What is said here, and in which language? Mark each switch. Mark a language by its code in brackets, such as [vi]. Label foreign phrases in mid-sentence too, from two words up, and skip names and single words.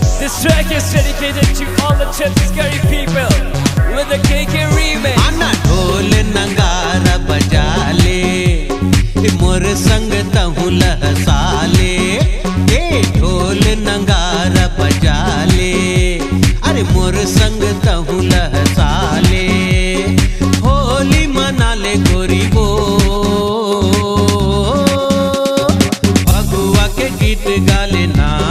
[en] This track is dedicated to all the Chhattisgarhi people with the KK remix. [hne] आना ढोल नगारा बजा ले, मोर संग तहु लहसाले। ए ढोल नगारा बजा ले, अरे मोर संग तहु लहसाले। होली मना ले गोरी वो, भगुआ के गीत गा लेना।